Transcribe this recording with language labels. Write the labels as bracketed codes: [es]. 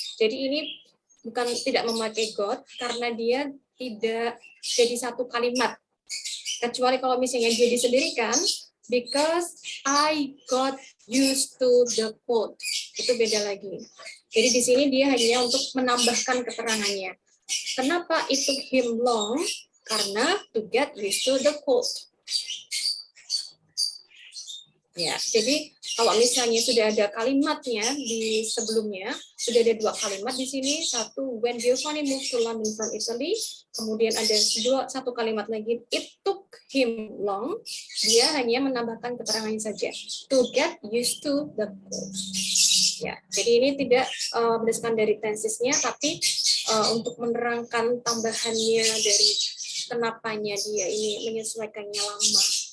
[id] Jadi ini bukan tidak memakai got karena dia tidak jadi satu kalimat. Kecuali kalau misalnya dia disendirikan, [en] because I got used to the cold. [id] Itu beda lagi. Jadi di sini dia hanya untuk menambahkan keterangannya. Kenapa [en] it took him long? Karena to get used to the cold. [id] Ya, jadi kalau misalnya sudah ada kalimatnya di sebelumnya, sudah ada dua kalimat di sini. Satu, [en] when Giovanni moved to London from Italy. [id] Kemudian ada satu kalimat lagi, [en] it took him long. [id] Dia hanya menambahkan keterangannya saja. [en] To get used to the cold. [id] Ya, jadi ini tidak berdasarkan dari tensesnya, tapi untuk menerangkan tambahannya dari kenapanya dia ini menyesuaikannya lama.